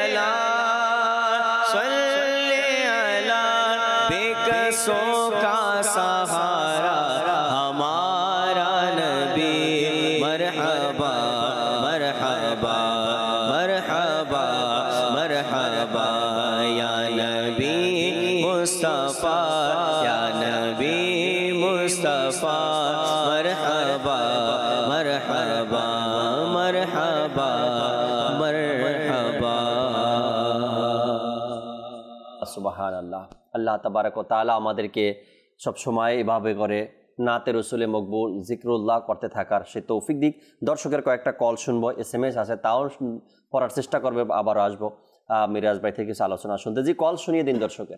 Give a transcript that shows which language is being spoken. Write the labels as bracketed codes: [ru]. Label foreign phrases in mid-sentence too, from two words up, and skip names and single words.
[ur] اللہ بے کسوں کا سہارا ہمارا نبی مرحبا مرحبا مرحبا مرحبا یا نبی مصطفیٰ یا نبی مصطفیٰ مرحبا مرحبا مرحبا مرحبا [ar] سبحان الله الله تبارك وتعالى [bn] আমাদেরকে সব সময় এভাবে করে [ur] نعت رسول مقبول [bn] জিক্রুল্লাহ করতে থাকার সে তৌফিক দিক দর্শকের কয়েকটা কল শুনবো SMS আছে তাও পড়ার চেষ্টা করবে আবারও আসবো মিরাজ ভাই থেকে কিছু আলোচনা শুনতে জি কল শুনিয়ে দিন দর্শকের